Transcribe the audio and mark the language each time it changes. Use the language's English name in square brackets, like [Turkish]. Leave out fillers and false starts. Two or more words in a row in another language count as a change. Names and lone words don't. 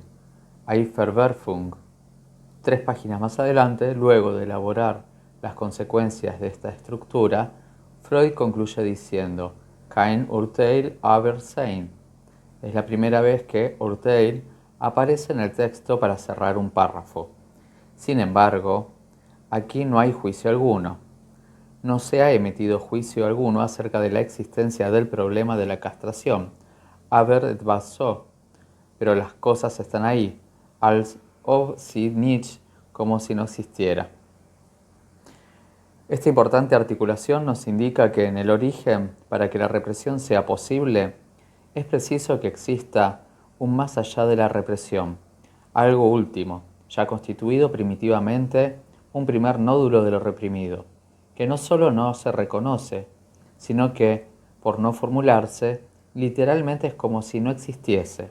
[Spanish] Hay Verwerfung. 3 páginas más adelante, luego de elaborar las consecuencias de esta estructura, Freud concluye diciendo, [German] Kein Urteil, aber sein. [Spanish] Es la primera vez que Urteil aparece en el texto para cerrar un párrafo. Sin embargo, aquí no hay juicio alguno. No se ha emitido juicio alguno acerca de la existencia del problema de la castración, [German] aber etwas so, [Spanish] pero las cosas están ahí, [German] als ob sie nicht, [Spanish] como si no existiera. Esta importante articulación nos indica que en el origen, para que la represión sea posible, es preciso que exista un más allá de la represión, algo último, ya constituido primitivamente un primer nódulo de lo reprimido, que no solo no se reconoce, sino que, por no formularse, literalmente es como si no existiese.